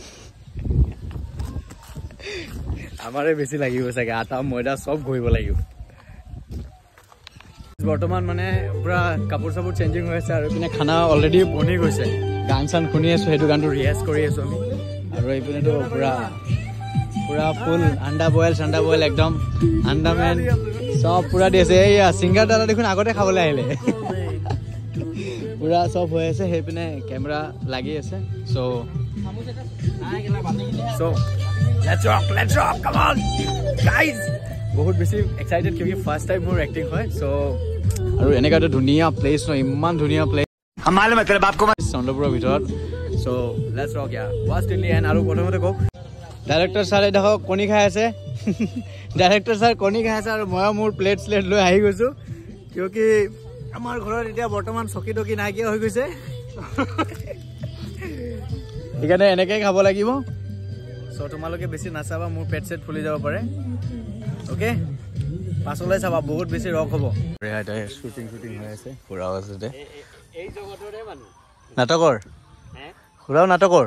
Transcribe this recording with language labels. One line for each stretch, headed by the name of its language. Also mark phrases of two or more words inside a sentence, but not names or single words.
Assamese: আমাৰে বেছি লাগিব চাগে আটা ময়দা চব ঘঁহিব লাগিব বৰ্তমান মানে পুৰা কাপোৰ চাপোৰ চেঞ্জিং হৈ আছে আৰু এইপিনে খানা অলৰেডি বনি গৈছে গান চান শুনি আছোঁ সেইটো গানটো ৰিয়াজ কৰি আছোঁ আমি আৰু এইপিনেতো পুৰা পুৰা ফুল আণ্ডা বইল একদম আণ্ডামেন চব পুৰা দি আছে এইয়া ছিংগাৰ দাদা দেখোন আগতে খাবলৈ আহিলে পুৰা চব হৈ আছে সেইপিনে কেমেৰা লাগি আছে
English: let's rock come on guys
Assamese: বহুত বেছি এক্সাইটেড কিউকি
English: first time
Assamese: মোৰ এক্টিং হয় চ' আৰু এনেকুৱা এটা ধুনীয়া প্লেচ ন ইমান ধুনীয়া প্লেচ
Hindi: हमारे में तेरे बाप को
Assamese: চন্দ্ৰপুৰৰ ভিতৰত চ'
English: let's rock yeah watch till the end
Assamese: আৰু প্ৰথমতে কওক
English: director sir
Assamese: দেখক কণী খাই আছে
English: director sir
Assamese: কণী খাই আছে আৰু মই মোৰ প্লেট স্লেট লৈ আহি গৈছোঁ কিউকি আমাৰ ঘৰত এতিয়া বৰ্তমান চকী টকী নাইকিয়া হৈ গৈছে সেইকাৰণে এনেকৈ খাব লাগিব চ' তোমালোকে বেছি নাচাবা মোৰ পেট চেট ফুলি যাব পাৰে অ'কে পাছলৈ চাবা বহুত বেছি ৰক হ'ব শ্বুটিং হৈ আছে ফুৰা আছে নাটকৰ ফুৰাও নাটকৰ